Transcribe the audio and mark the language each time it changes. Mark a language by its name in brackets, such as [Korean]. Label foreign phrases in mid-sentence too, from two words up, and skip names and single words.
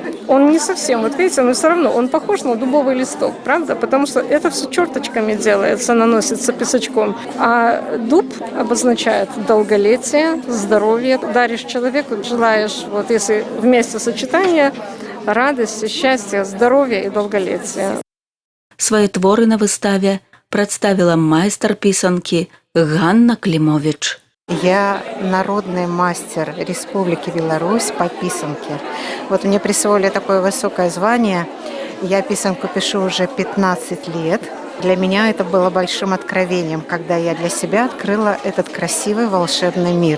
[Russian] Он не совсем, вот видите, но все равно он похож на дубовый листок, правда? Потому что это все черточками делается, наносится песочком. А дуб обозначает долголетие, здоровье. Даришь человеку, желаешь, вот если вместе сочетание, радости, счастья, здоровья и долголетия. [Belarusian] Свае творы на выставе прадставіла майстар пісанкі Ганна Климович. [Russian] Я народный мастер Республики Беларусь по писанке. Вот мне присвоили такое высокое звание. Я писанку пишу уже 15 лет. Для меня это было большим откровением, когда я для себя открыла этот красивый волшебный мир.